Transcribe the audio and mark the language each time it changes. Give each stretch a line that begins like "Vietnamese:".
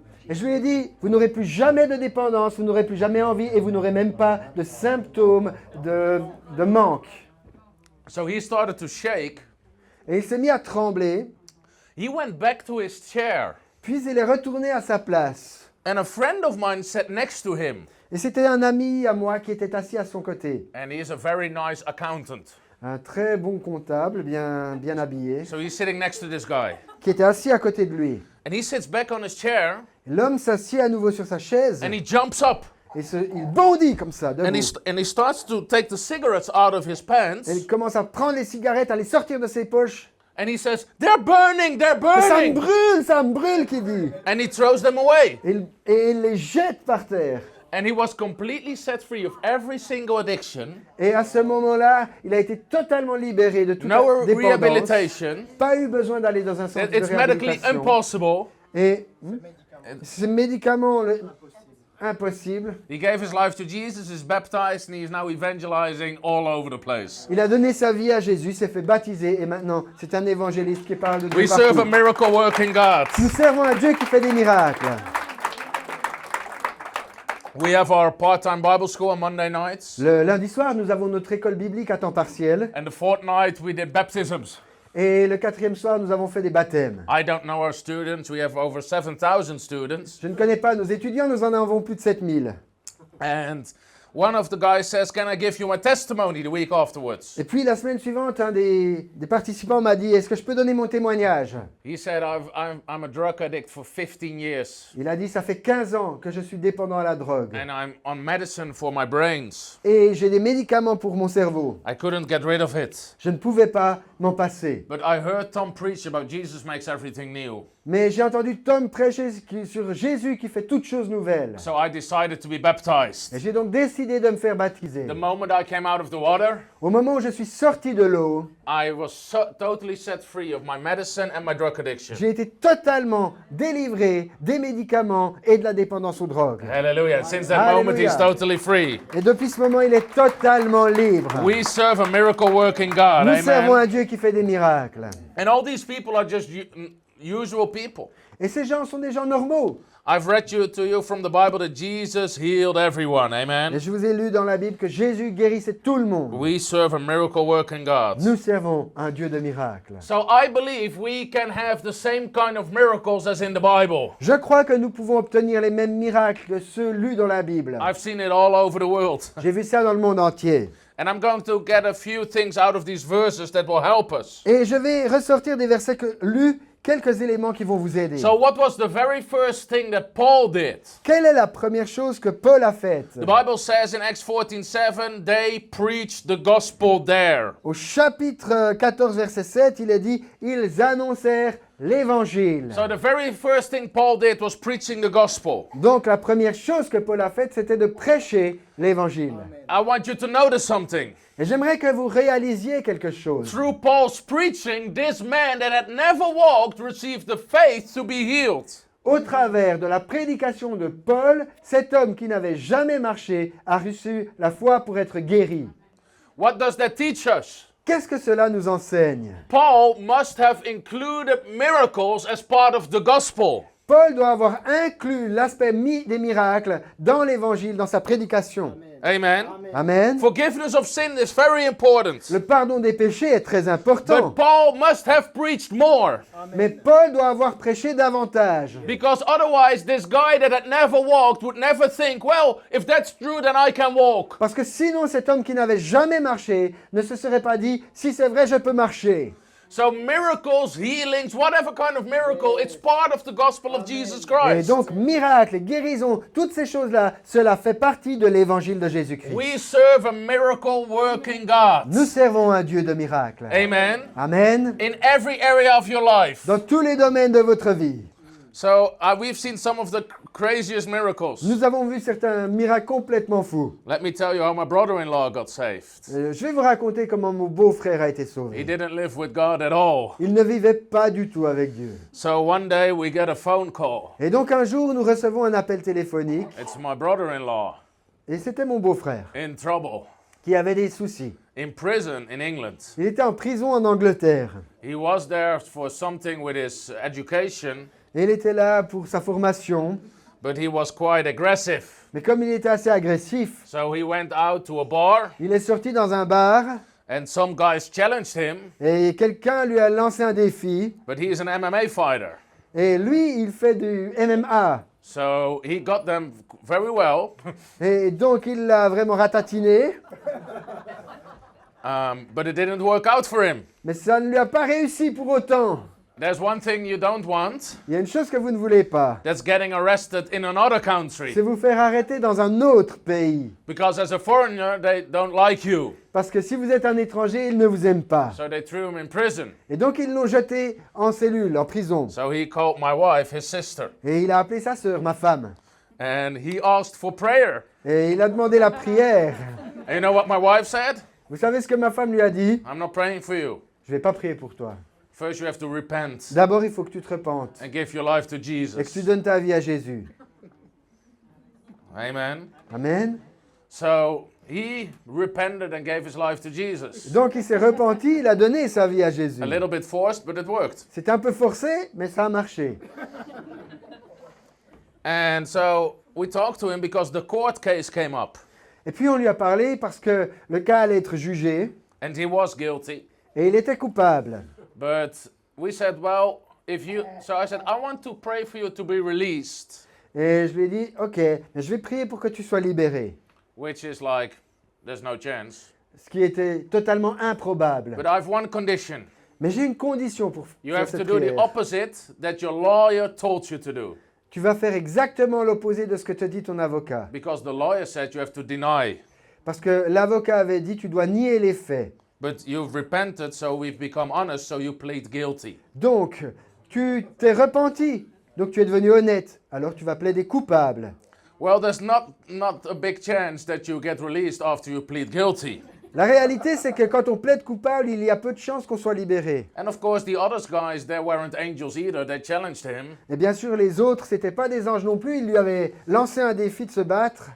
French: Et je lui ai dit, vous n'aurez plus jamais de dépendance, vous n'aurez plus jamais envie et vous n'aurez même pas de symptômes de manque.
English: So he started to shake.
French: Et il s'est mis à trembler,
English: He went back to his chair.
French: puis il est retourné à sa place.
English: And a friend of mine sat next to him.
French: Et c'était un ami à moi qui était assis à son côté.
English: And he is a very nice accountant.
French: Un très bon comptable, bien habillé,
English: So he's sitting next to this guy.
French: qui était assis à côté de lui.
English: And he sits back on his chair
French: L'homme s'assied à nouveau sur sa chaise
English: and he jumps up.
French: et il bondit comme ça,
English: And
French: debout.
English: and he starts to take the cigarettes out of his pants.
French: Et il commence à prendre les cigarettes, à les sortir de ses poches.
English: And he says, "They're burning, they're burning."
French: Ça me brûle, qu'il dit.
English: And he throws them away.
French: Et il les jette par terre.
English: And he was completely set free of every single addiction.
French: Et à ce moment-là, il a été totalement libéré de toute
English: No
French: dépendance.
English: rehabilitation.
French: Pas eu besoin d'aller dans un centre de
English: It's medically
French: réhabilitation.
English: impossible.
French: Et ces médicaments, impossible.
English: He gave his life to Jesus, is baptized, and he is now evangelizing all over the place.
French: Il a donné sa vie à Jésus, s'est fait baptiser et maintenant c'est un évangéliste qui parle de Dieu
English: We serve a
French: partout.
English: miracle working God.
French: Nous servons un Dieu qui fait des miracles.
English: We have our part-time Bible school on Monday nights.
French: Le lundi soir, nous avons notre école biblique à temps partiel.
English: And the fortnight we did baptisms.
French: Et le quatrième soir, nous avons fait des baptêmes.
English: I don't know our students. We have over 7,000 students.
French: Je ne connais pas nos étudiants, nous en avons plus de 7000.
English: And one of the guys says, "Can I give you my testimony?" the week afterwards.
French: Et puis la semaine suivante, un des participants m'a dit, est-ce que je peux donner mon témoignage?
English: He said, I'm a drug addict for 15 years.
French: Il a dit, ça fait 15 ans que je suis dépendant à la drogue.
English: And I'm on medicine for my brains.
French: Et j'ai des médicaments pour mon cerveau.
English: I couldn't get rid of it.
French: Je ne pouvais pas m'en passer.
English: But I heard Tom preach about Jesus makes everything new.
French: Mais j'ai entendu Tom prêcher sur Jésus qui fait toutes choses nouvelles.
English: So I decided to be baptized.
French: Et j'ai donc décidé de me faire baptiser.
English: The moment I came out of the water,
French: Au moment où je suis sorti de l'eau,
English: I was totally set free of my medicine and my drug addiction.
French: j'ai été totalement délivré des médicaments et de la dépendance aux drogues.
English: Hallelujah. Since that moment, he's Hallelujah. totally free.
French: Et depuis ce moment, il est totalement libre.
English: We serve a miracle working God.
French: Nous servons Amen. un Dieu qui fait des miracles.
English: And all these people are just usual people.
French: Et ces gens sont des gens normaux.
English: I've read to you from the Bible that Jesus healed everyone.
French: Et Amen. je vous ai lu dans la Bible que Jésus guérissait tout le monde.
English: We serve a miracle working God.
French: Nous servons un Dieu de miracles.
English: So I believe we can have the same kind of miracles as in the Bible.
French: Je crois que nous pouvons obtenir les mêmes miracles que ceux lus dans la Bible.
English: I've seen it all over the world.
French: J'ai vu ça dans le monde entier.
English: And I'm going to get a few things out of these verses that will help us.
French: Et je vais ressortir des versets lus, quelques éléments qui vont vous aider.
English: So what was the very first thing that Paul did?
French: Quelle est la première chose que Paul a faite?
English: The Bible says in Acts 14:7, they preached the gospel there.
French: Au chapitre 14, verset 7, il est dit « Ils annoncèrent l'évangile
English: So the very first thing Paul did was preaching the gospel. ».
French: Donc la première chose que Paul a faite, c'était de prêcher l'évangile.
English: I want you to notice something.
French: Et j'aimerais que vous réalisiez quelque chose.
English: Through Paul's preaching, this man that had never walked received the faith to be healed.
French: Au travers de la prédication de Paul, cet homme qui n'avait jamais marché a reçu la foi pour être guéri.
English: What does that teach us?
French: Qu'est-ce que cela nous enseigne?
English: Paul must have included miracles as part of the gospel.
French: Paul doit avoir inclus l'aspect des miracles dans l'évangile, dans sa prédication. Amen. Amen.
English: Forgiveness of sin is very important.
French: Le pardon des péchés est très important.
English: But Paul must have preached more.
French: Mais Paul doit avoir prêché davantage.
English: Because otherwise, this guy that had never walked would never think, well, if that's true, then I can walk.
French: Parce que sinon, cet homme qui n'avait jamais marché ne se serait pas dit, si c'est vrai, je peux marcher.
English: So miracles, healings, whatever kind of miracle, it's part of the gospel of Jesus
French: Et
English: Christ.
French: donc, miracles, guérisons, toutes ces choses-là, cela fait partie de l'évangile de Jésus-Christ.
English: We serve a miracle working God.
French: Nous servons un Dieu de miracles. Amen. Amen.
English: In every area of your life.
French: Dans tous les domaines de votre vie.
English: So we've seen some of the craziest miracles.
French: Nous avons vu certains miracles complètement fous.
English: Let me tell you how my brother-in-law got saved.
French: Je vais vous raconter comment mon beau-frère a été
English: He
French: sauvé.
English: didn't live with God at all.
French: Il ne vivait pas du tout avec Dieu.
English: So one day we get a phone call.
French: Et donc un jour, nous recevons un appel téléphonique.
English: It's my brother-in-law
French: Et c'était mon beau-frère
English: in trouble,
French: qui avait des soucis.
English: in prison in England.
French: Il était en prison en Angleterre.
English: He was there for something with his education,
French: Et il était là pour sa formation.
English: But he was quite aggressive.
French: Mais comme il était assez agressif,
English: So he went out to a bar,
French: il est sorti dans un bar
English: and some guys challenged him,
French: et quelqu'un lui a lancé un défi.
English: but he's an MMA fighter.
French: Et lui, il fait du MMA.
English: So he got them very well,
French: Et donc, il l'a vraiment ratatiné.
English: but it didn't work out for him.
French: Mais ça ne lui a pas réussi pour autant.
English: There's one thing you don't want,
French: Il y a une chose que vous ne voulez pas.
English: that's getting arrested in another
French: C'est
English: country.
French: vous faire arrêter dans un autre pays.
English: Because as a foreigner, they don't like you.
French: Parce que si vous êtes un étranger, ils ne vous aiment pas.
English: So they threw him in prison.
French: Et donc, ils l'ont jeté en cellule, en prison.
English: So he called my wife, his sister,
French: Et il a appelé sa sœur, ma femme.
English: and he asked for prayer.
French: Et il a demandé la prière.
English: And you know what my wife said?
French: Vous savez ce que ma femme lui a dit?
English: I'm not praying for you.
French: Je ne vais pas prier pour toi.
English: First, you have to repent
French: D'abord, il faut que tu te repentes
English: and give your life to
French: et que
English: Jesus.
French: tu donnes ta vie à Jésus. Amen. Amen.
English: So he repented and gave his life to Jesus.
French: Donc, il s'est repenti, il a donné sa vie à Jésus.
English: A little bit forced, but it worked.
French: C'était un peu forcé, mais ça a marché.
English: And so we talked to him because the court case came up,
French: Et puis, on lui a parlé parce que le cas allait être jugé
English: and he was guilty.
French: et il était coupable.
English: But we said, well, if you. So I said, I want to pray for you to be released,
French: Et je lui ai dit, OK, je vais prier pour que tu sois libéré.
English: which is like, there's no chance.
French: Ce qui était totalement improbable.
English: But I have one condition.
French: Mais j'ai une condition pour
English: You
French: faire
English: have to
French: cette
English: do the
French: prière.
English: opposite that your lawyer told you to do.
French: Tu vas faire exactement l'opposé de ce que te dit ton avocat.
English: Because the lawyer said you have to deny.
French: Parce que l'avocat avait dit, tu dois nier les faits.
English: But you've repented, so we've become honest, so you plead guilty.
French: Donc, tu t'es repenti. Donc, tu es devenu honnête. Alors, tu vas plaider coupable.
English: Well, there's not a big chance that you get released after you plead guilty.
French: La réalité, c'est que quand on plaide coupable, il y a peu de chances qu'on soit libéré.
English: And of course, the other guys, they weren't angels either. They challenged him.
French: Et bien sûr, les autres, c'était pas des anges non plus. Ils lui avaient lancé un défi de se battre.